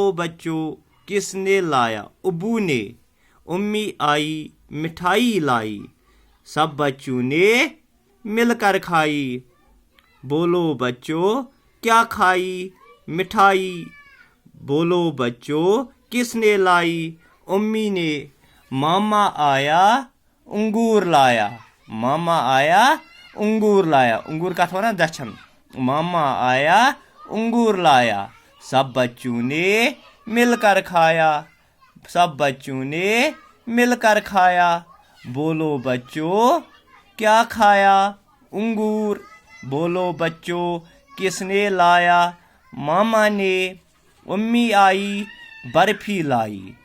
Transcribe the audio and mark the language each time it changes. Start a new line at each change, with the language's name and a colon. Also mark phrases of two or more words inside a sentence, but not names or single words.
Urdu: بچو کس نے لایا ابو نے امی آئی مٹھائی لائی سب بچوں نے مل کر کھائی بولو بچو کیا کھائی مٹھائی بولو بچو کس نے لائی امی نے ماما آیا انگور لایا ماما آیا انگور لایا انگور
Kashmiri: کتھ ونان دچھن
Urdu: ماما آیا انگور لایا سب بچوں نے مل کر کھایا سب بچوں نے مل کر کھایا بولو بچو کیا کھایا انگور بولو بچو کس نے لایا ماما نے امی آئی برفی لائی